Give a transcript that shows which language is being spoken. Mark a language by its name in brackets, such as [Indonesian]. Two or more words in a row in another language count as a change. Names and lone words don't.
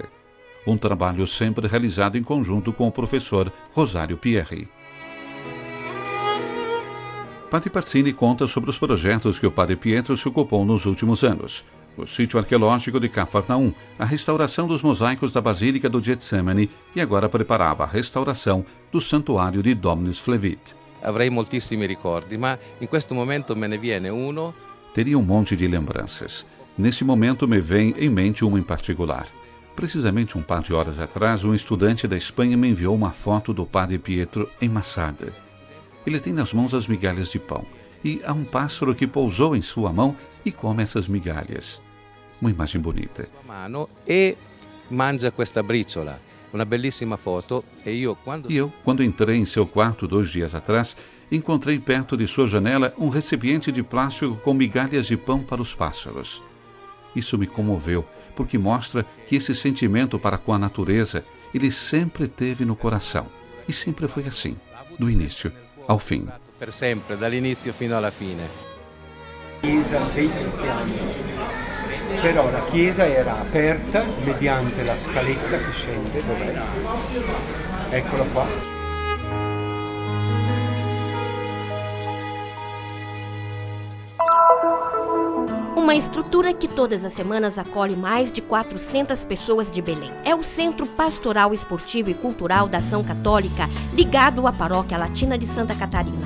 [Portuguese] Um trabalho sempre realizado em conjunto com o professor Rosário Pierri. Padre Pazzini conta sobre os projetos que o Padre Pietro se ocupou nos últimos anos. o sítio arqueológico de Cafarnaum, a restauração dos mosaicos da Basílica do Getsemani e agora preparava a restauração do santuário de Dominus Flevit. [Italian] Avrei moltissimi ricordi, ma in questo momento me ne viene uno. [Portuguese] Teria um monte de lembranças. Neste momento me vem em mente uma em particular. Precisamente um par de horas atrás, um estudante da Espanha me enviou uma foto do padre Pietro em Massada. Ele tem nas mãos as migalhas de pão e há um pássaro que pousou em sua mão e come essas migalhas. Uma imagem bonita. [Italian] Mano e mangia questa briciola. [Portuguese] Uma bellissima foto. E eu, quando entrei em seu quarto 2 dias atrás, encontrei perto de sua janela um recipiente de plástico com migalhas de pão para os pássaros. Isso me comoveu, porque mostra que esse sentimento para com a natureza ele sempre teve no coração. E sempre foi assim, do início ao fim. [Italian] Per sempre, dall'inizio fino alla fine. Chiesa dei cristiani. Però la chiesa era aperta mediante la scaletta che scende, dov'è? Eccola qua. [Portuguese] Uma estrutura que todas as semanas acolhe mais de 400 pessoas de Belém. É o Centro Pastoral Esportivo e Cultural da Ação Católica, ligado à Paróquia Latina de Santa Catarina.